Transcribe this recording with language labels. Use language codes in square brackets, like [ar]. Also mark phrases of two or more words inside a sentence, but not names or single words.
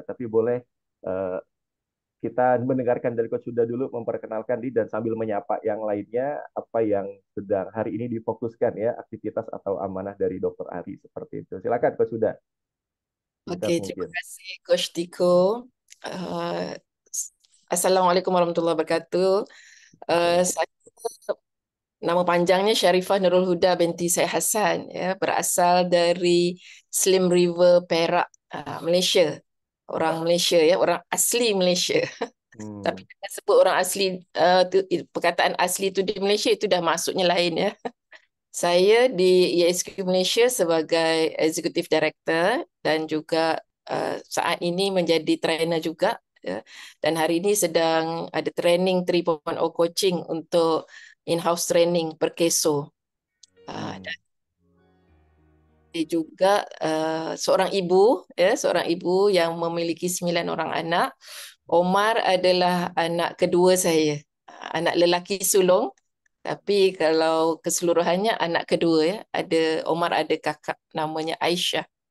[id] Tapi boleh eh, kita mendengarkan dari Coach Huda dulu memperkenalkan diri dan sambil menyapa yang lainnya apa yang sedang hari ini difokuskan ya aktivitas atau amanah dari Dr. Ari seperti itu. Silakan Coach Huda, Oke, singkat terima mungkin. kasih Coach Tiko. [ar] Uh, Assalamualaikum warahmatullahi wabarakatuh. [ms] Saya nama panjangnya Syarifah Nurul Huda binti Syed Hassan, ya, berasal dari Slim River, Perak, Malaysia. Orang Malaysia ya, orang asli Malaysia. Tapi Hmm. kita sebut orang asli, perkataan asli itu di Malaysia itu dah maksudnya lain ya. Saya di ISQ Malaysia sebagai [en] Executive Director [ms] dan juga saat ini menjadi trainer juga, ya. Dan hari ini sedang ada training 3.0 coaching untuk [en] in-house training [ms] per keso. [id] Dan Hmm. dia juga seorang ibu, ya, seorang ibu yang memiliki 9 orang anak. [ms] Omar adalah anak kedua saya, anak lelaki sulung. Tapi kalau keseluruhannya anak kedua ya, ada Omar ada kakak namanya Aisyah.